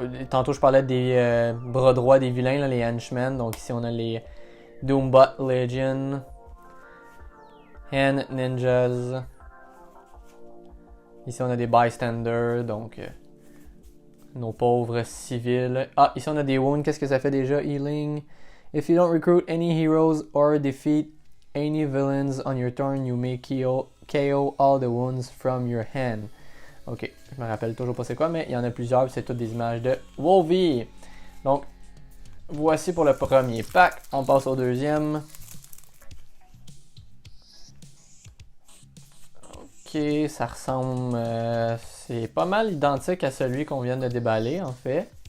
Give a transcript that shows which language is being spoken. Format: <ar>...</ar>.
<fr>Tantôt je parlais des bras droits des vilains, là, les henchmen. Donc ici on a les Doombot Legion, Hand Ninjas. Ici on a des bystanders, donc nos pauvres civils. Ah, ici on a des wounds. Qu'est-ce que ça fait déjà?</fr> <en>Healing. If you don't recruit any heroes or defeat any villains on your turn, you may KO all the wounds from your hand.</en> <fr>Ok, je me rappelle toujours pas c'est quoi, mais il y en a plusieurs, c'est toutes des images de Wolvie. Donc, voici pour le premier pack. On passe au deuxième. Ok, ça ressemble... c'est pas mal identique à celui qu'on vient de déballer, en fait.</fr>